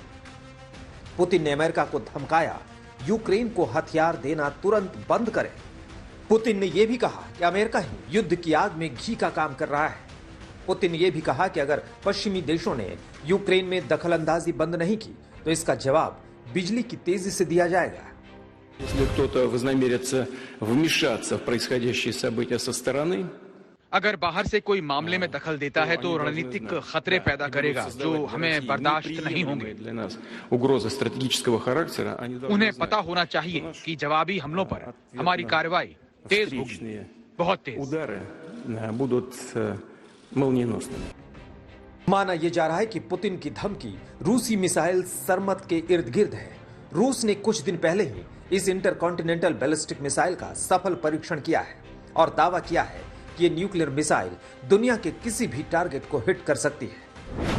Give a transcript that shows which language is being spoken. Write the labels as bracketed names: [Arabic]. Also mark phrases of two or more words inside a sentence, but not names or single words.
[Hindi] पुतिन ने अमेरिका को धमकाया यूक्रेन को हथियार देना तुरंत बंद करे। पुतिन ने यह भी कहा कि अमेरिका ही युद्ध की आग में घी का काम कर रहा है। पुतिन ने यह भी कहा कि अगर पश्चिमी देशों ने यूक्रेन में दखलंदाजी बंद नहीं की तो इसका जवाब बिजली की तेजी से दिया जाएगा। [Russian] Если кто-то вознамерится вмешаться в происходящие события со стороны, [Hindi] अगर बाहर से कोई मामले में दखल देता है तो रणनीतिक खतरे पैदा करेगा जो हमें बर्दाश्त नहीं होंगे। [Russian] угрозы стратегического характера, [Hindi] उन्हें पता होना चाहिए कि जवाबी हमलों पर हमारी कार्रवाई तेज होगी, बहुत तेज। [Russian] удары будут молниеносными। [Hindi] माना यह जा रहा है कि पुतिन की धमकी रूसी मिसाइल सरमत के इर्द गिर्द है। रूस ने कुछ दिन पहले ही इस [English] intercontinental ballistic missile [Hindi] का सफल परीक्षण किया है और दावा किया है कि ये [English] nuclear missile [Hindi] दुनिया के किसी भी टारगेट को हिट कर सकती है।